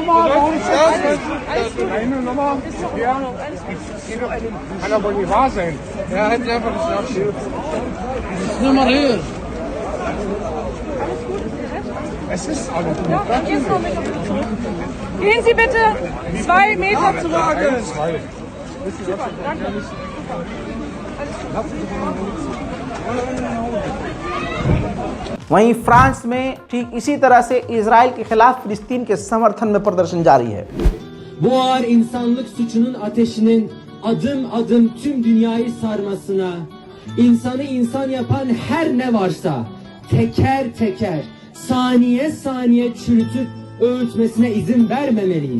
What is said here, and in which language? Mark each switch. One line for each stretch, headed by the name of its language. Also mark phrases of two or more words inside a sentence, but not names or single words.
German: Kann aber nicht wahr sein. Ja, hätten Sie einfach das Abschied. Nimm mal her. Es ist alles gut. Gehen Sie bitte 2 Meter zurück.
Hindi: वहीं फ्रांस में ठीक इसी तरह से इजराइल के खिलाफ फिलिस्तीन के समर्थन में प्रदर्शन जारी है।
Turkish: Bu ağır insanlık suçunun ateşinin adım adım tüm dünyayı sarmasına, insanı insan yapan her ne varsa teker teker, saniye saniye çürütüp öğütmesine izin vermemeliyiz.